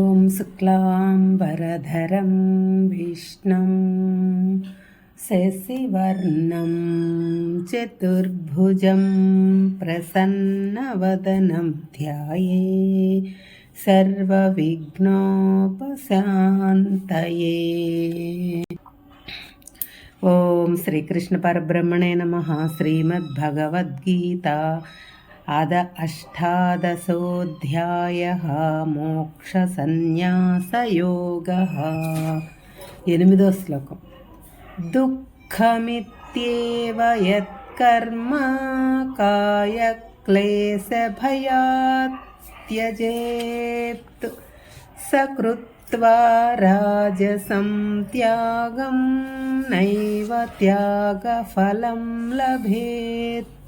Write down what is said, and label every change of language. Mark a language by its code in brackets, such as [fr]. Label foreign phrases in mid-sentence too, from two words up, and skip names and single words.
[sa] शुक्लाम्बरधरं विष्णुं शशिवर्णं चतुर्भुजं प्रसन्नवदनं ध्याये सर्वविघ्नोपशान्तये। ओम श्रीकृष्ण परब्रह्मणे नमः। श्रीमद्भगवद्गीता अष्टादशोऽध्यायः मोक्षसंन्यासयोगः। [te] 8వ శ్లోకం। [sa] దుఃఖమిత్యేవ యత్కర్మ కాయక్లేశభయాత్ త్యజేత్ సకృత్వా రాజసం త్యాగం నైవ త్యాగఫలం లభేత్।